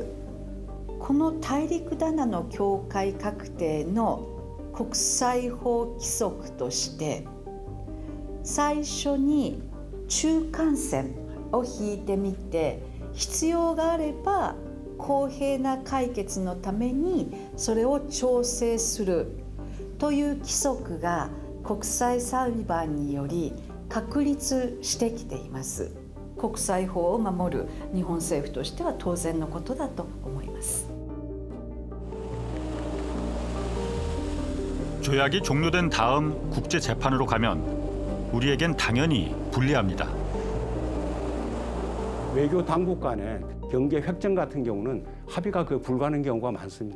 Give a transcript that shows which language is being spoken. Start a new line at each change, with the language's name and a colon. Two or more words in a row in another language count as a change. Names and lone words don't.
Japanese: この大陸棚の境界確定の国際法規則として最初に中間線を引いてみて必要があれば公平な解決のためにそれを調整するという規則が国際裁判により確立してきています。国際法を守る日本政府としては当然のことだと思います。
Korean: 조약이 종료된 다음 국제 재판으로 가면 우리에겐 당연히 불리합니다. 외교 당국 간의 경계 획정 같은 경우는 합의가 불가능한 경우가 많습니다.